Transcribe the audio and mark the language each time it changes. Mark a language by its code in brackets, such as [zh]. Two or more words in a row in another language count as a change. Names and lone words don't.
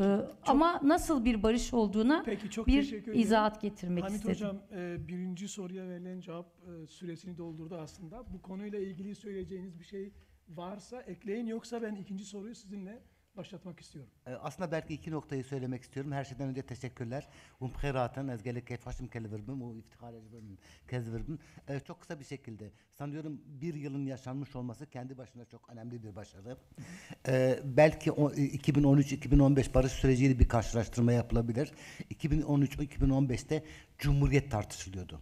[tr] ama nasıl bir barış olduğuna bir izahat getirmek Hamit istedim. Hocam, birinci soruya verilen cevap süresini doldurdu aslında. Bu konuyla ilgili söyleyeceğiniz bir şey varsa ekleyin, yoksa ben ikinci soruyu sizinle başlatmak istiyorum. Aslında belki iki noktayı söylemek istiyorum. Her şeyden önce teşekkürler. Bkhiraten ez gelek keyf haşim kelverdim o iftihar ederim kezverdim. Çok kısa bir şekilde sanıyorum bir yılın yaşanmış olması kendi başına çok önemli bir başarı. Belki 2013-2015 barış süreciyle bir karşılaştırma yapılabilir. 2013-2015'te Cumhuriyet tartışılıyordu.